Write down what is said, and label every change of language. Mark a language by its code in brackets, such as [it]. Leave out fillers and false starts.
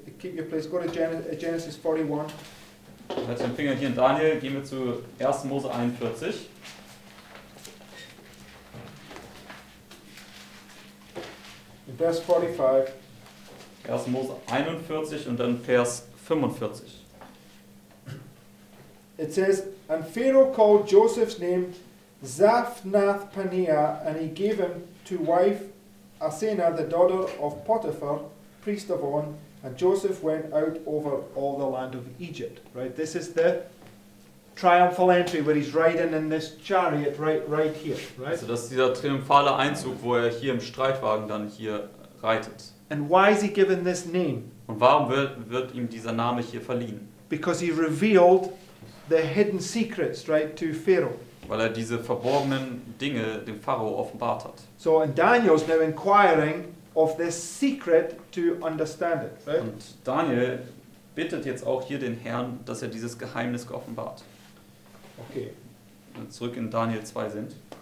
[en] Keep your place. Go to Genesis 41. [de] Halt den Finger hier in Daniel, gehen wir zu 1. Mose 41. [en] In verse 45. [de] 1. Mose 41 und dann Vers 45. [en] It says, and Pharaoh called Joseph's name Zaphnath-Paneah, and he gave him to wife Asenath, the daughter of Potiphar, priest of On, and Joseph went out over all the land of Egypt. Right? This is the triumphal entry where he's riding in this chariot right here. Right? [de] Also das ist dieser triumphale Einzug, wo er hier im Streitwagen dann hier reitet. [en] And why is he given this name? [de] Und warum wird ihm dieser Name hier verliehen? [en] Because he revealed the hidden secrets, right, to Pharaoh. [de] Weil er diese verborgenen Dinge dem Pharao offenbart hat. [en] So, and Daniel's now inquiring of this secret to understand it, right? [de] Und Daniel bittet jetzt auch hier den Herrn, dass er dieses Geheimnis geoffenbart. [en] Okay. [de] Wenn wir zurück in Daniel 2 sind.